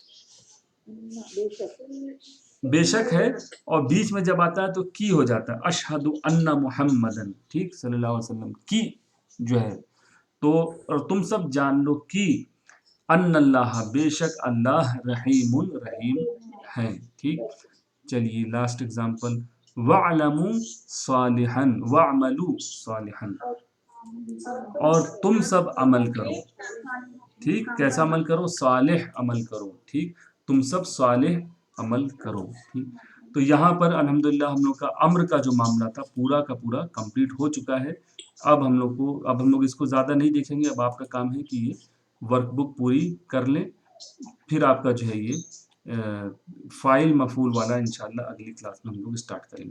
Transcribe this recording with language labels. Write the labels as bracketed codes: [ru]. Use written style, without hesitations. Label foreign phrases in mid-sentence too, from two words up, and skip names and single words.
[hi] बेशक है, और बीच में जब आता है तो की हो जाता है, [ar] أشهد أن محمدا, [hi] ठीक, [ar] صلى الله عليه وسلم, [hi] की जो है। तो और तुम सब जान लो कि अन्नल्लाह, बेशक अल्लाह, रहीमुन, रहीम है, ठीक। चलिए [en] last example, [ar] وعلموا صالحا، وعملوا صالحا, [hi] और तुम सब अमल करो, ठीक। कैसा अमल करो? सालिह अमल करो, ठीक। तुम सब सालिह अमल करो, ठीक। तो यहाँ पर अल्हम्दुलिल्लाह हम लोग का अम्र का जो मामला था पूरा का पूरा कंप्लीट हो चुका है। अब हम लोग इसको ज़्यादा नहीं देखेंगे। अब आपका काम है कि ये वर्कबुक पूरी कर लें, फिर आपका जो है ये [ar] فاعل مفعول [hi] वाला इंशाअल्लाह अगली क्लास में हम लोग स्टार्ट करेंगे।